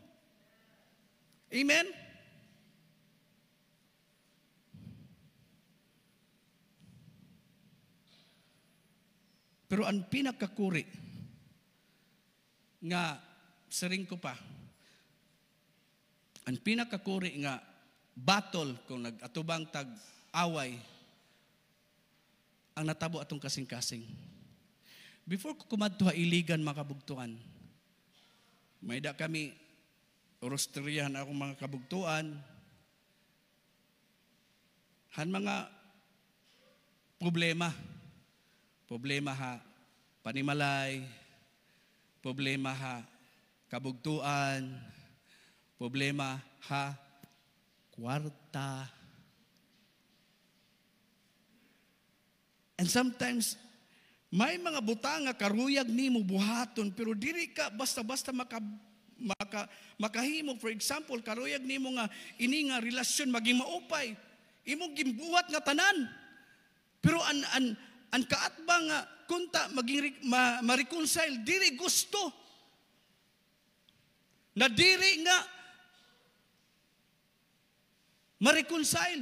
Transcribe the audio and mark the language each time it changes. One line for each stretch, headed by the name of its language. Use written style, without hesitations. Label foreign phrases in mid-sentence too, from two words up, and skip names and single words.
Waray: Amen? Pero ang pinakakuri nga saring ko pa, ang pinakakuri nga battle kung nag-atubang tag-away ang natabo atong kasing-kasing. Before ko kumadto ha iligan mga kabugtuan, may da kami rosteryahan akong mga kabugtuan, han mga problema ha panimalay, problema ha kabugtuan, problema ha kwarta.
English: And sometimes,
Waray: may mga butang nga karuyag nimo buhaton, pero diri ka basta-basta makahimo.
English: For example,
Waray: karuyag nimo nga ini nga relasyon maging maupay. Imong gimbuhat nga tanan. Pero ang kaatba nga kunta maging ma-reconcile, diri gusto. Na diri nga ma-reconcile.